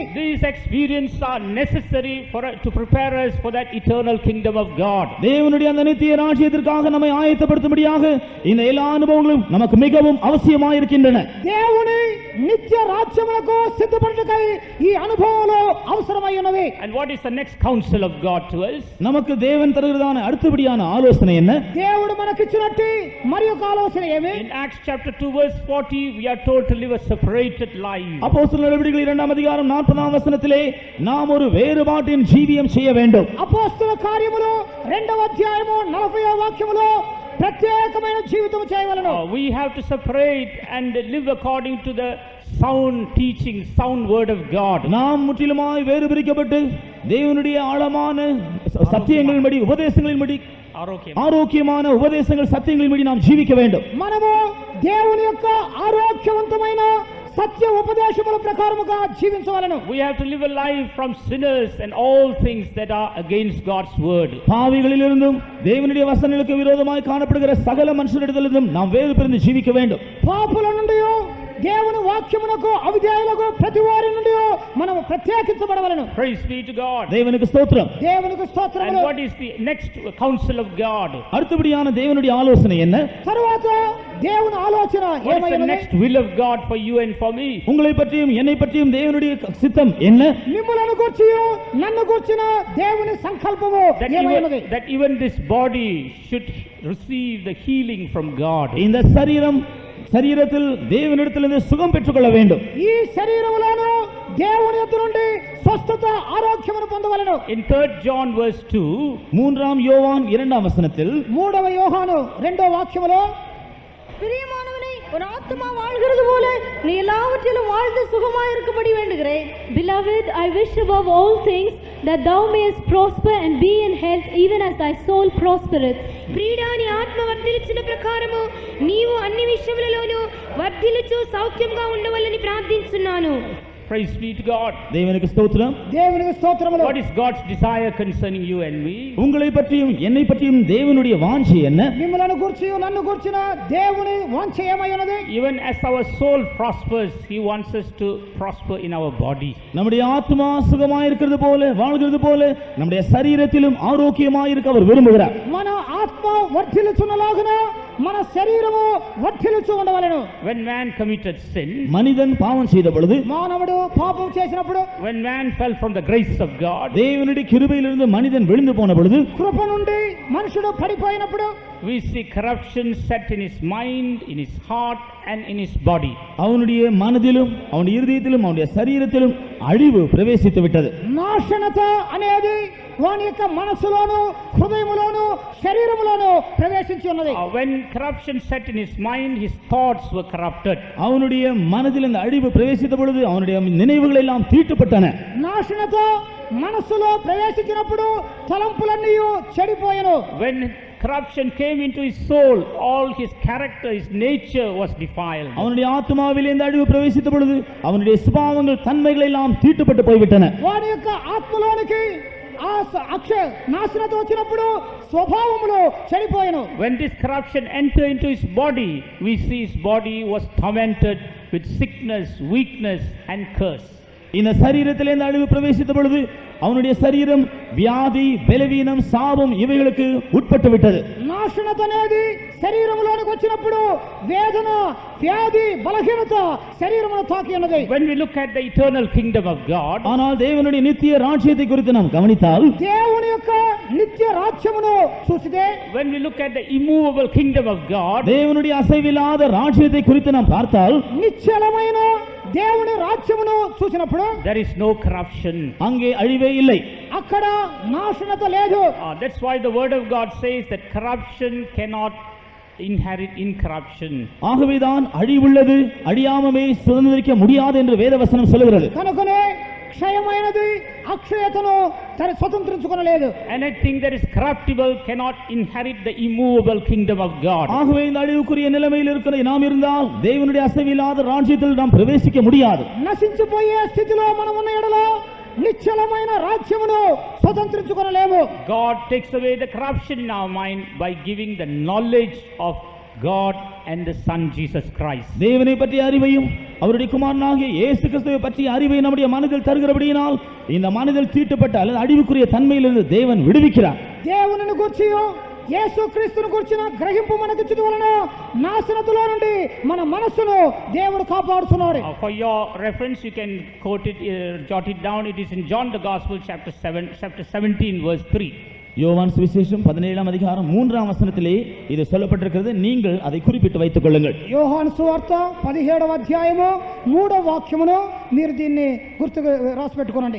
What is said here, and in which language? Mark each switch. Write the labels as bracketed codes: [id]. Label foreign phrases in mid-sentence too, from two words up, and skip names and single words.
[en] These experiences are necessary to prepare us for that eternal kingdom of God. [ta] தேவனுடைய அந்த நித்திய ராஜ்யத்திற்காக நம்மை ஆயத்தப்படுத்தும்படியாக இந்த எல்லா அனுபவங்களும் நமக்கு மிகவும் அவசியமாயிருக்கின்றன. [te] దేవుని నిత్య రాజ్యములకు సిద్ధపడటకై ఈ అనుభవాలు అవసరమైనవి. [en] And what is the next counsel of God to us? [ta] நமக்கு தேவன் தருகிறதான அடுத்தபடியான ஆலோசனை என்ன? [te] దేవుడు మనకిచ్చినట్టు మరి ఒక ఆలోచన ఏమి? [en] In Acts chapter 2 verse 40 we are told to live a separated life. [ta] அப்போஸ்தலர் நடவடிக்கைகள் 2ஆம் அதிகாரம் 40ஆம் வசனத்திலே நாம் ஒரு வேறுபாட்டின் ஜீவியம் செய்ய வேண்டும். [te] అపోస్తల కార్యములు 2వ అధ్యాయము 40వ వాక్యములో ప్రత్యేకమైన జీవితం చేయవలెను. [en] We have to separate and live according to the sound teaching, sound word of God. [ta] நாம் முற்றிலுமாய் வேறு பிரிக்கப்பட்டு தேவனுடைய ஆழமான சத்தியங்களின்படி உபதேசங்களின்படி ஆரோக்கியமான உபதேசங்கள் சத்தியங்களின்படி நாம் ஜீவிக்க வேண்டும். [te] మనము దేవుని యొక్క ఆరోగ్యవంతమైన సత్య ఉపదేశముల ప్రకారముగా జీవించవలెను. [en] We have to live a life from sinners and all things that are against God's word. [ta] பாவிகளிலிருந்தும் தேவனுடைய வசனங்களுக்கு விரோதமாய் காணப்படுகிற சகல மனுஷரிடத்திலிருந்தும் நாம் வேறு பிரிந்து ஜீவிக்க வேண்டும். [te] పాపుల నుండి దేవుని వాక్యమునకు అవిధేయులకు ప్రతి వారి నుండి మనము ప్రత్యేకించబడవలెను. [en] Praise be to God. [ta] தேவனுக்கு ஸ்தோத்திரம். [te] దేవునికి [en] And [te] స్తోత్రములు. [en] what is the next counsel of God? [ta] அடுத்தபடியான தேவனுடைய ஆலோசனை என்ன? [te] తరువాత దేవుని ఆలోచన [en] What is the [te] ఏమైనది? [en] next will of God for you and for me? [ta] உங்களை பற்றியும் என்னை பற்றியும் தேவனுடைய சித்தம் என்ன? [te] మిమ్ములను గూర్చియు నన్ను గూర్చిన దేవుని సంకల్పము ఏమైనది? [en] That even this body should receive the healing from God. [ta] இந்த சரீரத்தில் தேவனிடத்திலிருந்து சுகம் பெற்றுக்கொள்ள வேண்டும். [te] ఈ శరీరములను దేవుని యొద్ద నుండి స్వస్థత ఆరోగ్యమును పొందవలెను. [en] In 3rd John verse 2, [ta] 3ஆம் யோவான் 2ஆம் வசனத்தில் [te] 3వ యోహాను 2వ వాక్యములో, பிரியமானவனே, உன் ஆத்துமா வாழ்கிறது போல நீ எல்லாவற்றிலும் வாழ்ந்து சுகமாயிருக்கும்படி வேண்டுகிறேன். [en] Beloved, I wish above all things that thou mayest prosper and be in health, even as thy soul prospereth. [te] ప్రియుడా, నీ ఆత్మ వర్ధిల్లుచున్న ప్రకారము నీవు అన్ని విషయములలోనూ వర్ధిల్లుచు సౌఖ్యంగా ఉండవలని ప్రార్థించున్నాను. [en] praise be to God. [ta] தேவனுக்கு ஸ்தோத்திரம். [te] దేవునికి స్తోత్రములు. [en] What is God's desire concerning you and me? [ta] உங்களை பற்றியும் என்னை பற்றியும் தேவனுடைய வாஞ்சை என்ன? [te] మిమ్ములను గూర్చియు నన్ను గూర్చిన దేవుని వాంఛ ఏమైనది? [en] Even as our soul prospers, He wants us to prosper in our body. [ta] நம்முடைய ஆத்மா சுகமாய் இருக்கிறது போல வாழ்கிறது போல நம்முடைய சரீரத்திலும் ஆரோக்கியமாய் இருக்க அவர் விரும்புகிறார். [te] మన ఆత్మ వర్ధిల్లుచున్నలాగున మన శరీరము వర్ధిల్లుచు ఉండవలెను. [en] When man committed sin, [ta] மனிதன் பாவம் செய்த பொழுது, [te] మానవుడు పాపం చేసినప్పుడు, [en] when man fell from the grace of God, [ta] தேவனுடைய கிருபையிலிருந்து மனிதன் விழுந்து போன பொழுது, [te] కృప నుండి మనుషుడు పడిపోయినప్పుడు, [en] we see corruption set in his mind, in his heart and in his body. [ta] அவனுடைய மனதிலும் அவனுடைய இருதயத்திலும் அவனுடைய சரீரத்திலும் அழிவு பிரவேசித்து விட்டது. [te] నాశనత అనేది వాని యొక్క మనసులోను హృదయములోను శరీరములోను ప్రవేశించి ఉన్నది. [en] When corruption set in his mind, his thoughts were corrupted. [ta] அவனுடைய மனதில் இந்த அழிவு பிரவேசித்த பொழுது அவனுடைய நினைவுகள் எல்லாம் தீட்டுப்பட்டன. [te] నాశనత మనసులో ప్రవేశించినప్పుడు తలంపులన్నీ చెడిపోయెను. [en] When corruption came into his soul, all his character, his nature was defiled. [ta] அவனுடைய ஆத்மாவிலே இந்த அழிவு பிரவேசித்த பொழுது அவனுடைய சுபாவங்கள் தன்மைகள் எல்லாம் தீட்டுப்பட்டு போய்விட்டன. [te] వాని యొక్క ఆత్మలోనికి ఆ నాశనత వచ్చినప్పుడు స్వభావములు చెడిపోయెను. [en] When this corruption entered into his body, we see his body was tormented with sickness, weakness and curse. [ta] இந்த சரீரத்திலே இந்த அழிவு பிரவேசித்த பொழுது அவனுடைய சரீரம் வியாதி, பலவீனம், சாபம் இவைகளுக்கு உட்பட்டு விட்டது. [te] నాశనత అనేది శరీరములోనికి వచ్చినప్పుడు వేదన, వ్యాధి, బలహీనత శరీరమును తాకి ఉన్నది. [en] When we look at the eternal kingdom of God, [ta] ஆனால் தேவனுடைய நித்திய ராஜ்யத்தை குறித்து நாம் கவனித்தால், [te] దేవుని యొక్క నిత్య రాజ్యమును చూసితే, [en] when we look at the immovable kingdom of God, [ta] தேவனுடைய அசைவில்லாத ராஜ்யத்தை குறித்து நாம் பார்த்தால், [te] నిశ్చలమైన దేవుని రాజ్యమును చూసినప్పుడు [en] there is no corruption. [ta] அங்கே அழிவே இல்லை. [te] అక్కడ నాశనత లేదు. [en] That's why the word of God says that corruption cannot inherit incorruption. [ta] ஆகவேதான் அழிவுள்ளது அழியாமமே சுதந்திரிக்க முடியாது என்று வேதவசனம் சொல்கிறது. [te] కనుకనే క్షయమైనది అక్షయతను స్వతంత్రించుకొనలేదు. [en] Anything that is corruptible cannot inherit the immovable kingdom of God. [ta] ஆகவே இந்த அழிவுக்குரிய நிலைமையில் இருக்கிற நாம் இருந்தால் தேவனுடைய அசைவில்லாத ராஜ்யத்தில் நாம் பிரவேசிக்க முடியாது. [te] నశించిపోయే స్థితిలో మనం ఉన్న ఎడల నిశ్చలమైన రాజ్యమును స్వతంత్రించుకొనలేము. [en] God takes away the corruption in our mind by giving the knowledge of God and the Son Jesus Christ. [ta] தேவனை பற்றிய அறிவையும் அவருடைய குமாரனாகிய இயேசு கிறிஸ்துவை பற்றிய அறிவை நம்முடைய மனதில் தருகிறபடியினால் இந்த மனதில் தீட்டுப்பட்ட அல்லது அழிவுக்குரிய தன்மையிலிருந்து தேவன் விடுவிக்கிறார். [te] దేవుని గురించియో యేసుక్రీస్తును గురించిన గ్రహింపు మనకు ఇచ్చుట వలన నాశనతలో నుండి మన మనస్సును దేవుడు కాపాడుతున్నాడు. [en] For your reference you can quote it, jot it down. It is in John the Gospel chapter 17 verse 3. [ta] யோவான் சுவிசேஷம் 17ஆம் அதிகாரம் 3ஆம் வசனத்திலே இது சொல்லப்பட்டிருக்கிறது. நீங்கள் அதை குறிப்பிட்டு வைத்துக் கொள்ளுங்கள். [te] యోహాను సువార్త 17వ అధ్యాయము 3వ వాక్యమును మీరు దీన్ని గుర్తుగా రాసి పెట్టుకోండి.